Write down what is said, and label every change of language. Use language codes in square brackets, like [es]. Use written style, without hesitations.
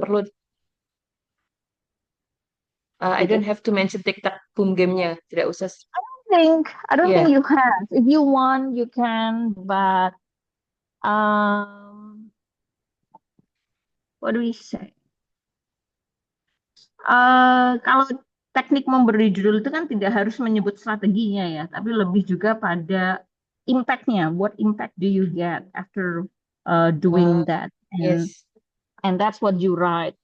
[id] Perlu, [en] I [id] Gitu. [en] don't have to mention TikTok boom game-nya, [id] tidak usah. [en] I don't think you have. If you want, you can, but um, what do we say? [id] Kalau teknik memberi judul itu kan tidak harus menyebut strateginya ya, tapi lebih juga pada impact-nya. [en] What impact do you get after doing that? yes. And that's what you write